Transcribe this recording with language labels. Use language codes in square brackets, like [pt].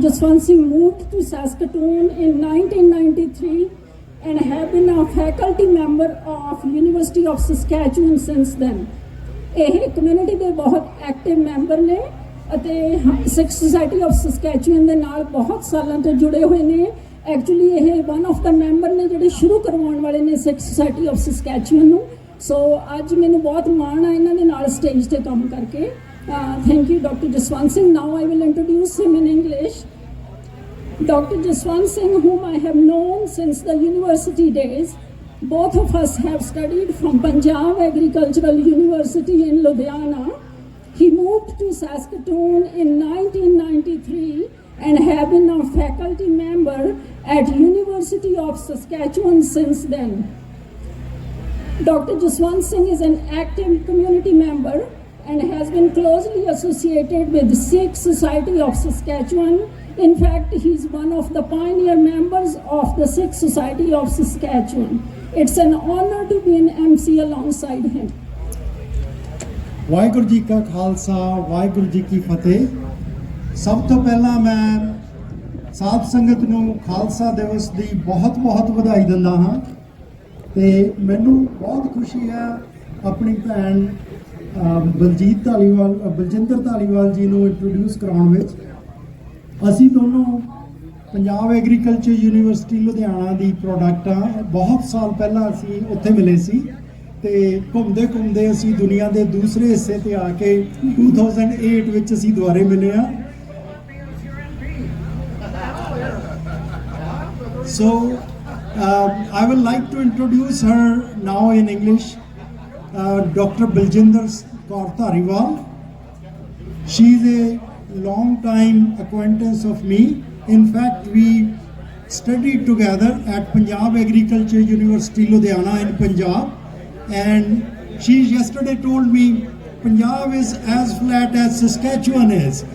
[en] Jaswant Singh moved to Saskatoon in 1993 and have been a faculty member of University of Saskatchewan since then. [pa] ਇਹ community ਦੇ ਬਹੁਤ active member ਨੇ ਅਤੇ ਸਿੱਖ society of Saskatchewan ਦੇ ਨਾਲ ਬਹੁਤ ਸਾਲਾਂ ਤੋਂ ਜੁੜੇ ਹੋਏ ਨੇ। ਐਕਚੁਅਲੀ ਇਹ [en] one of the [pa] ਮੈਂਬਰ ਨੇ ਜਿਹੜੇ ਸ਼ੁਰੂ ਕਰਵਾਉਣ ਵਾਲੇ ਨੇ ਸਿੱਖ ਸੁਸਾਇਟੀ ਆਫ ਸਸਕੈਚੁਅਨ ਨੂੰ। ਸੋ ਅੱਜ ਮੈਨੂੰ ਬਹੁਤ ਮਾਣ ਆ ਇਹਨਾਂ ਦੇ ਨਾਲ ਸਟੇਜ ਤੇ ਕੰਮ ਕਰਕੇ। [en] Thank you, Dr. Jaswant Singh. Now I will introduce him in English. Dr. Jaswant Singh, whom I have known since the university days, both of us have studied from Punjab Agricultural University in Ludhiana. He moved to Saskatoon in 1993 and have been a faculty member at University of Saskatchewan since then. Dr. Jaswant Singh is an active community member and has been closely associated with the Sikh Society of Saskatchewan. In fact, he's one of the pioneer members of the Sikh Society of Saskatchewan. It's an honor to be an MC alongside him. [pa] Waheguru ji ਕਾ ਖਾਲਸਾ ਵਾਹਿਗੁਰੂ ਜੀ ਕੀ ਫਤਿਹ। ਸਭ ਤੋਂ ਪਹਿਲਾਂ ਮੈਂ ਸਾਧ ਸੰਗਤ ਨੂੰ ਖਾਲਸਾ ਦਿਵਸ ਦੀ ਬਹੁਤ ਵਧਾਈ ਦਿੰਦਾ ਹਾਂ ਤੇ ਮੈਨੂੰ ਬਹੁਤ ਖੁਸ਼ੀ ਹੈ ਆਪਣੀ ਭੈਣ ਬਲਜਿੰਦਰ ਧਾਲੀਵਾਲ ਜੀ ਨੂੰ ਇੰਟਰੋਡਿਊਸ ਕਰਾਉਣ ਵਿੱਚ। ਅਸੀਂ ਦੋਨੋਂ ਪੰਜਾਬ ਐਗਰੀਕਲਚਰ ਯੂਨੀਵਰਸਿਟੀ ਲੁਧਿਆਣਾ ਦੀ ਪ੍ਰੋਡਕਟ ਆ। ਬਹੁਤ ਸਾਲ ਪਹਿਲਾਂ ਅਸੀਂ ਉੱਥੇ ਮਿਲੇ ਸੀ ਤੇ ਘੁੰਮਦੇ ਅਸੀਂ ਦੁਨੀਆ ਦੇ ਦੂਸਰੇ ਹਿੱਸੇ ਤੇ ਆ ਕੇ 2008 ਵਿੱਚ ਅਸੀਂ ਦੁਬਾਰੇ ਮਿਲੇ ਆ। [en] So I would like to introduce her now in English, Dr. Baljinder Kaur Dhaliwal. She is a long time acquaintance of me. In fact, we studied together at Punjab Agriculture University Ludhiana in Punjab, and she yesterday told me Punjab is as flat as Saskatchewan is.